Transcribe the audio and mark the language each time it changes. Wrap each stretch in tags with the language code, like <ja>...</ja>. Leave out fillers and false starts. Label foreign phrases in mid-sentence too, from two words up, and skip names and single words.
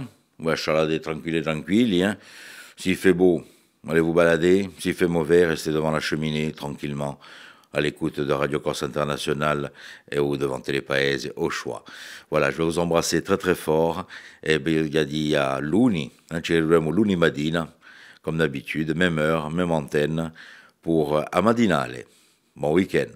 <fr>On va chalader tranquille, hein? S'il fait beau, allez vous balader. S'il fait mauvais, restez devant la cheminée, tranquillement, à l'écoute de Radio Corse International ou devant Télépaese, au choix. Voilà, je vais vous embrasser très très fort. Et il y a</fr> <co>luni, ci vedremo luni mattina,</co> <fr>comme d'habitude, même heure, même antenne, pour A Matinale. Bon week-end.</fr>